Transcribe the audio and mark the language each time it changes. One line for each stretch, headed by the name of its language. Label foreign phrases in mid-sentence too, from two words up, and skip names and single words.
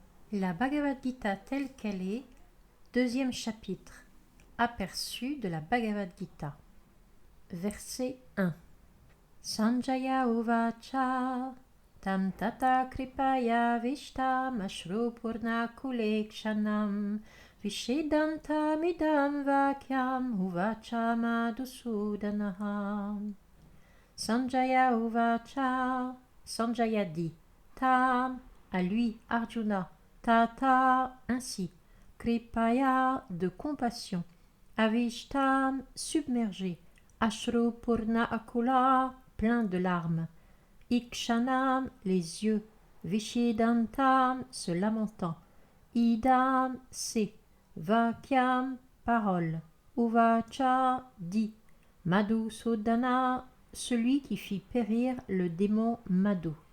French: La Bhagavad Gita telle qu'elle est, deuxième chapitre, aperçu de la Bhagavad Gita. Verset 1.
Sanskrit: सञ्जय उवाच तं तथा कृपया विष्टम् अश्रु पूर्ण कुले क्षणम् विषेदन्तम् इदं वाक्यम् उवाच मधुसूदनः. सञ्जय उवाच,
French: Sanjaya dit, tam, à lui, Arjuna, tata, ainsi, kripaya, de compassion, avishtam, submergé,
Sanskrit: अश्रु पूर्ण आकुल,
French: plein de larmes, ikshanam, les yeux, vishidantam, se lamentant, idam, c'est, vakyam, parole, uvacha, dit, madhusudana, celui qui fit périr le démon Madhu.